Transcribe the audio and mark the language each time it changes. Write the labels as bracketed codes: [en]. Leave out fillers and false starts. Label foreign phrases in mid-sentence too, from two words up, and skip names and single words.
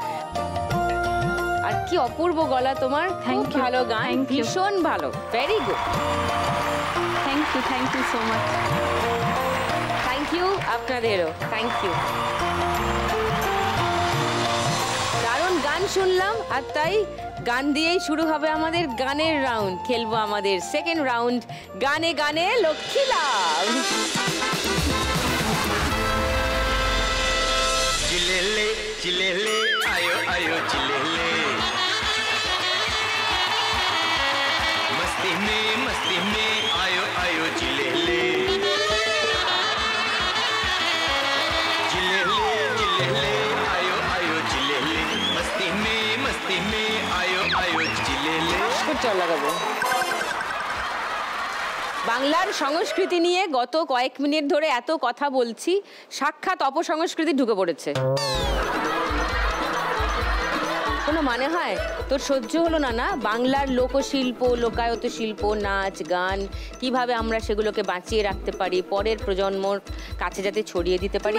[bn] আর কি অপূর্ব গলা তোমার, [en] Thank you. [bn] ভালো গান, [en] Thank you. [bn] ভীষণ ভালো, [en] very good. thank you so much. thank you আপনাদেরও, thank you. [bn] দারুণ গান শুনলাম, আর তাই গান দিয়েই শুরু হবে আমাদের গানের রাউন্ড। খেলবো আমাদের [en] second round, [bn] গানে গানে লক্ষ্মী লাভ। [hi] चिलेले चिलेले आयो आयो चिलेले, मस्ती में आयो आयो चिलेले, चिलेले चिलेले आयो आयो चिलेले, मस्ती में आयो आयो चिलेले। [bn] চল লাগাবো। বাংলার সংস্কৃতি নিয়ে গত কয়েক মিনিট ধরে এত কথা বলছি, সাক্ষাৎ অপসংস্কৃতি ঢুকে পড়েছে। কোনো মানে হয়? তোর সহ্য হলো না? না, বাংলার লোকশিল্প, লোকায়ত শিল্প, নাচ গান, কিভাবে আমরা সেগুলোকে বাঁচিয়ে রাখতে পারি, পরের প্রজন্মর কাছে যাতে ছড়িয়ে দিতে পারি।